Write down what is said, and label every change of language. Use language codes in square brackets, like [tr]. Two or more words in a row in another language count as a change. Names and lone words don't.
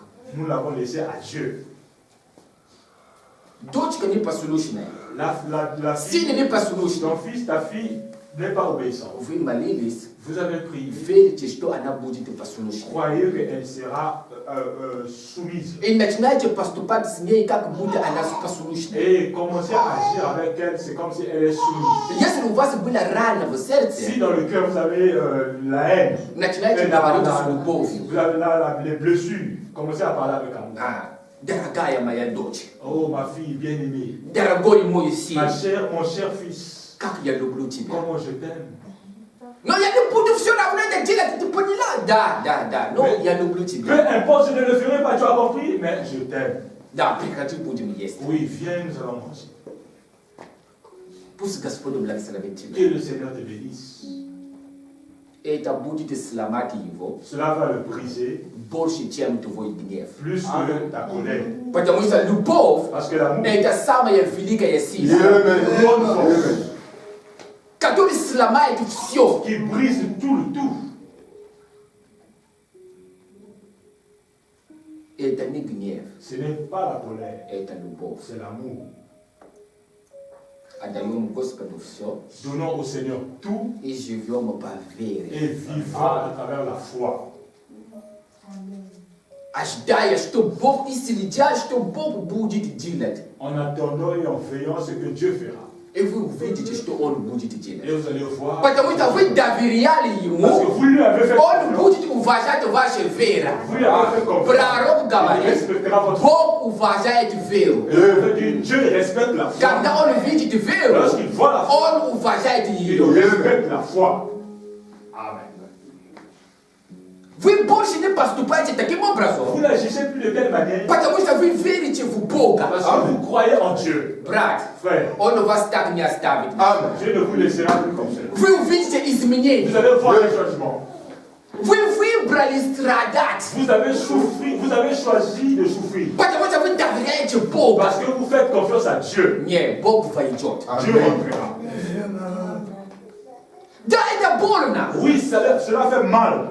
[fr] Nous l'avons laissé à Dieu. [ru] Дочка непослушная, [fr] La [ru] сын [fr] fille, [ru] непослушный. [fr] ton fils, ta fille n'est pas obéissante. [ru] Вы молились, [fr] Vous avez prié. [ru] верите, что она будет послушной. [fr] Croyez qu'elle sera soumise. [ru] И начинаете поступать с ней, как будто она послушная. [fr] Et commencez à agir avec elle, c'est comme si elle est soumise. [ru] Если у вас была рана в сердце, [fr] Si dans le cœur vous avez la haine, [ru] начинайте говорить с любовью. [fr] vous avez les blessures, commencez à parler avec amour. [ru] Дорогая моя дочь, [fr] Oh ma fille bien-aimée, [ru] дорогой мой сын, [fr] mon cher fils, [ru] как я люблю тебя. [fr] comment je t'aime. [ru] Но я не буду все равно это делать, ты поняла? Да, но [fr] Mais- [ru] я люблю [fr] Peu [ru] тебя. [fr] importe, je ne le ferai pas, tu as compris, mais je t'aime. [ru] Да, прекрати будем есть. [fr] Oui, viens, nous allons manger. [ru] Пусть Господь благословит тебя. [fr] Que le Seigneur te bénisse. [ru] Это будет сломать его [fr] Cela va le briser [ru] больше, чем твой гнев. [fr] plus que ta colère. [ru] Потому что любовь [fr] Parce que l'amour est [ru] это самая великая сила, [fr] une grande force [ru] которая сломает все. [fr] qui brise tout. [ru] Это не гнев, [fr] Ce n'est pas la colère, [ru] это любовь. [fr] c'est l'amour. [ru] Отдаем Господу все [fr] Donnons au Seigneur tout [ru] и живем по вере. [fr] et vivons à travers la foi. [ru] Ожидая, что Бог исцелит, что Бог будет делать. [fr] En attendant et en veillant ce que Dieu fera. [ru] И вы увидите, что Он будет [fr] Et [ru] делать. [fr] vous allez voir, [ru] Потому что вы доверяли [fr] parce que [ru] Ему, [fr] vous lui avez fait [ru] Он [fr] confiance, [ru] будет уважать вашу веру. [fr] vous lui avez fait confiance, [ru] Пророк [fr] il [ru] говорит, [fr] respectera votre foi. [ru] Бог уважает веру. [fr] Et on veut dire, Dieu respecte la foi. [ru] Когда Он видит веру, [fr] Lorsqu'il voit la foi, [ru] Он уважает [fr] il [ru] ее. [fr] respecte la foi. Amen. [ru] Вы больше не поступаете таким [fr] Vous [ru] образом, [fr] n'agissez plus de telle manière [ru] потому что вы верите в Бога. [fr] parce que vous croyez en Dieu. [ru] Брат, [fr] Frère, [ru] Он вас так не оставит. [fr] Dieu ne vous laissera plus comme ça. [ru] Вы увидите изменения. [fr] Vous allez voir les changements. [ru] Вы [fr] Vous avez souffert, vous avez choisi de souffrir. Parce que vous faites confiance à Dieu. Dieu rentrera. Oui, cela fait mal.